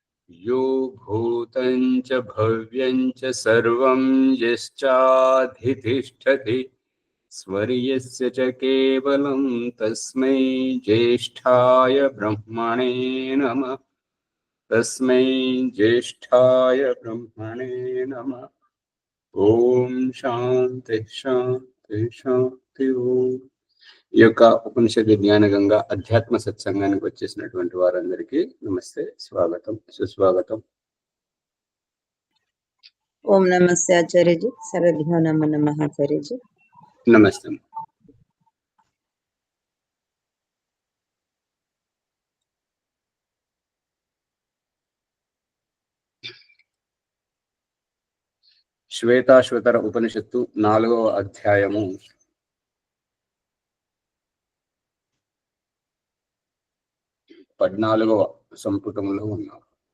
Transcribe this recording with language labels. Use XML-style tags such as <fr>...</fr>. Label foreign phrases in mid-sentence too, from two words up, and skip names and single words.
<sa>यो भूतं च भव्यं च सर्वं यश्चाधितिष्ठति स्वर्यस्य च केवलं तस्मै ज्येष्ठाय ब्रह्मणे नमः। तस्मै ज्येष्ठाय ब्रह्मणे नमः। ఓం శాంతి శాంతి శాంతి ఓం.</sa> <te>ఈ యొక్క ఉపనిషత్తు జ్ఞాన గంగా అధ్యాత్మ సత్సంగానికి వచ్చేసినటువంటి వారందరికీ నమస్తే, స్వాగతం, సుస్వాగతం.</te> <hi>ओम नमस्ते आचार्य जी।</hi> <sa>सर्वभ्यो नमो नमः</sa> <hi>आचार्य जी।</hi> <te>నమస్తే. శ్వేతాశ్వతర ఉపనిషత్తు 4వ అధ్యాయము 14వ సంపుటంలో ఉన్నాం.</te>